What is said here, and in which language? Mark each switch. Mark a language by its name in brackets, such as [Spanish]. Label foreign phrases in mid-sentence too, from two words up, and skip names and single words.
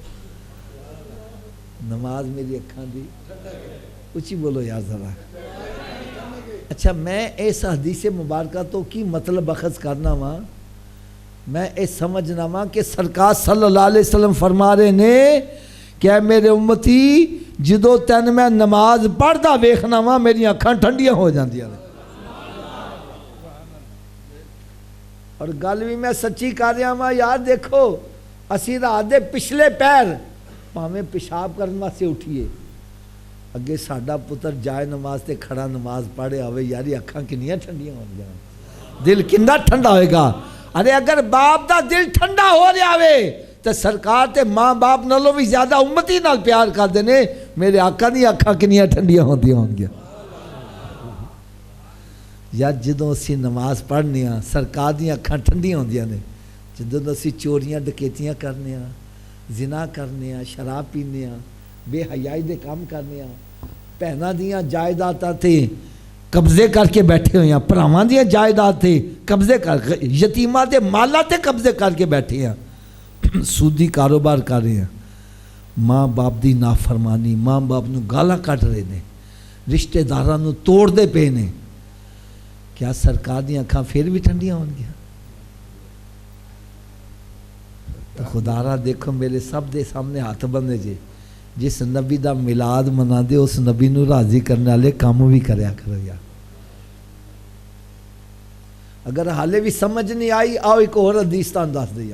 [Punjabi] نماز میری اکھاں دی، اونچی بولو یار ذرا. اچھا میں اس حدیث مبارکہ تو کی مطلب اخذ کرنا وا، میں اس سمجھنا وا کہ سرکار [Arabic] صلی اللہ علیہ وسلم [Punjabi] فرما رہے نے کہ اے میرے امتی جدو تین میں نماز پڑھدا ویکھنا وا میری اکھاں ٹھنڈیاں ہو جاندیاں نے. اور گل بھی میں سچی کر رہا وا یار. دیکھو اسی رات دے پچھلے پیر پاویں پیشاب کرن واسطے اٹھیے، اگے ساڈا پتر جائے نماز تے کھڑا نماز پڑھے ہوئے، یاری اکھاں کنیاں ٹھنڈیاں ہو گیا، دل کندا ٹھنڈا ہوئے گا۔ ارے اگر باپ دا دل ٹھنڈا ہو رہا ہوئے تو سرکار تے ماں باپ نالوں بھی زیادہ امتی نال پیار کر دینے، میرے آقا دی اکھاں کنیاں ٹھنڈیاں ہوندیاں ہون گیا۔ یا جدوں اسی نماز پڑھنے ہاں سرکار دی اکھاں ٹھنڈیاں ہوندیاں نے، جدوں اسی چوریاں ڈکیتیاں کرنے ہاں، زنا کرنے ہاں، شراب پینے ہاں، بے حیائی دے کام کرنے ہاں، بہناں دیاں جائیداداں تے قبضے کر کے بیٹھے ہوئے ہیں، بھراواں دیاں جائیداد تے قبضے کر، یتیماں دے مالاں تے قبضے کر کے بیٹھے ہیں، سودی کاروبار کر رہے ہیں، ماں باپ دی نافرمانی، ماں باپ نو گالاں کٹ رہے نے، رشتہ داراں نو توڑ دے پے نے، کیا سرکار دی اکھاں پھر بھی ٹھنڈیاں ہون گیا؟ تو خدا را دیکھو میرے سب دے سامنے ہاتھ بندے جے، جس نبی دا میلاد منا دے اس نبی نو راضی کرنے والے کام بھی کریا کرو یا۔ اگر حالے بھی سمجھ نہیں آئی آؤ ایک اور حدیث تان دس دیا۔